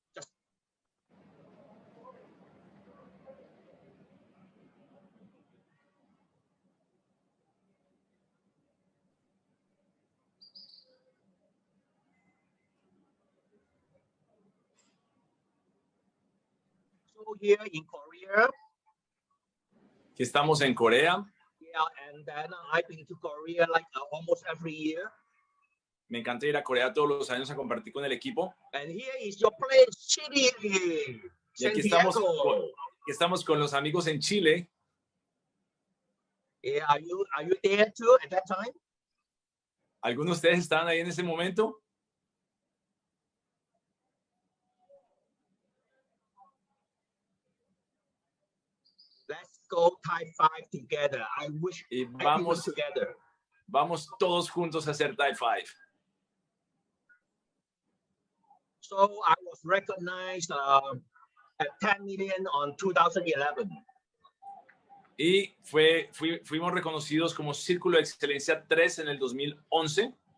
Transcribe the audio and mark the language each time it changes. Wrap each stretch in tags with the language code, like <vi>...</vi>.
<en>Just so here in Korea.</en> <es>Aquí estamos en Corea.</es> <en>Yeah, and then I've been to Korea like almost every year.</en> <es>Me encanta ir a Corea todos los años a compartir con el equipo.</es> <en>And here is your place, Chile.</en> <es>Y aquí estamos con los amigos en Chile.</es> <en>Yeah, are you there too at that time?</en> <es>¿Algunos de ustedes estaban ahí en ese momento?</es> <en>Let's go Thai 5 together. I wish</en> <es>Y</es> <en>everyone together.</en> <es>Vamos todos juntos a hacer Thai 5.</es> <en>So I was recognized at 10 million on 2011.</en> <es>Y fuimos reconocidos como Círculo de Excelencia 3 en el 2011.</es>